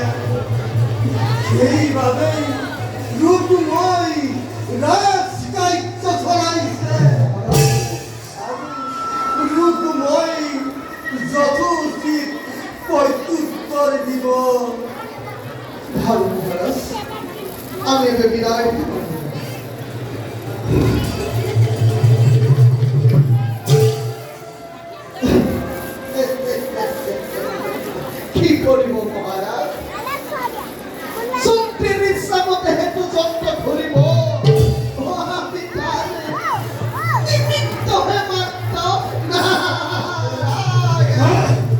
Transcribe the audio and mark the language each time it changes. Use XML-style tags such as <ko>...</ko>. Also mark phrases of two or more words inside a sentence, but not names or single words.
<as>সেইবাবেই ৰূপময় ৰাজকাৰ্য চলাইছে আৰু ৰূপময় যথোচিত প্ৰত্যুত্তৰ দিব। ভাল মহারাজ, আমি এতে বিদায় দিব। কি করিব মহারাজ? চুক্তির ইচ্ছা মতে হেতু যন্ত্র ধরিব, আমি জানি নিমিত্ত হে মাত্র নারায়ণ।</as>